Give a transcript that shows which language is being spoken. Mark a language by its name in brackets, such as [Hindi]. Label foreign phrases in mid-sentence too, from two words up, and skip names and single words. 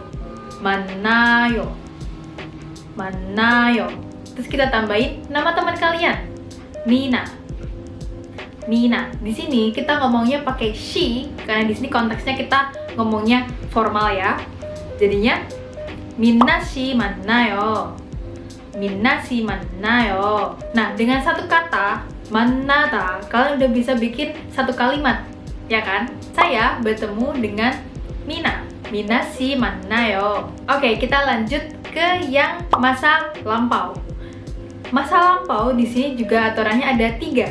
[Korean] 만나요. 만나요. [Indonesian] Terus kita tambahin nama teman kalian. Mina. Mina. Di sini kita ngomongnya pakai she karena di sini konteksnya kita ngomongnya formal ya. Jadinya Minna [Korean] 씨 만나요. Minna 씨 만나요. [Indonesian] Nah, dengan satu kata 만나다, kalian udah bisa bikin satu kalimat, ya kan? Saya bertemu dengan Mina. [Korean] Minna 씨 만나요. [Indonesian] Oke, kita lanjut ke yang masa lampau. Masa lampau di sini juga aturannya ada 3.